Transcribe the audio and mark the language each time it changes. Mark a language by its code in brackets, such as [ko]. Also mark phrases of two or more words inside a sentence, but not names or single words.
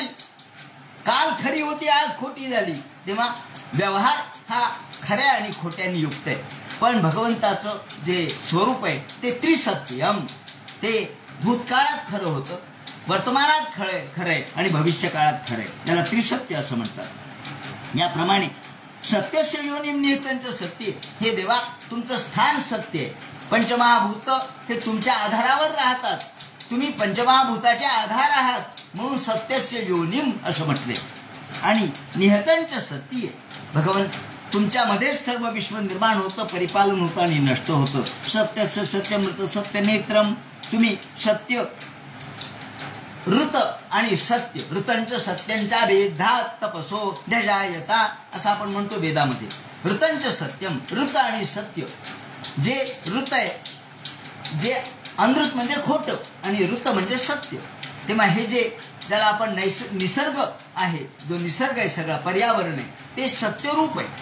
[mr] काल खरी होती, आज खोटी झाली. तेव्हा व्यवहार हा खऱ्या आणि खोट्याने युक्त आहे. पण भगवंताचं जे स्वरूप आहे ते त्रिसत्यम, ते भूतकाळात खरं होतं, वर्तमानात खरं आहे आणि भविष्य काळात खरं आहे. त्याला त्रिसत्य असं म्हणतात. याप्रमाणे [sa] सत्यस्य योनिम निहितंच सत्य, [mr] हे देवा तुमचं स्थान सत्य आहे. पंचमहाभूत हे तुमच्या आधारावर राहतात. तुम्ही पंचमहाभूताचे आधार आहात, म्हणून [sa] सत्यस्य योनिम [mr] असं म्हटले. आणि [sa] निहतंच सत्य, [mr] भगवंत तुमच्यामध्येच सर्व विश्व निर्माण होतं, परिपालन होतं आणि नष्ट होतं. [sa] सत्यस्य सत्यमृत सत्य नेत्रम, [mr] तुम्ही सत्य ऋत आणि सत्य, [sa] ऋतंच सत्यांच्या भेदात तपसो ध्यजायता [mr] असं आपण म्हणतो वेदामध्ये. [sa] ऋतंच सत्यम, [mr] ऋत आणि सत्य. जे ऋत आहे, जे अनृत म्हणजे खोटं आणि ऋत म्हणजे सत्य. तेव्हा हे जे ज्याला आपण निसर्ग आहे, जो निसर्ग आहे सगळा पर्यावरण आहे, ते सत्यरूप आहे.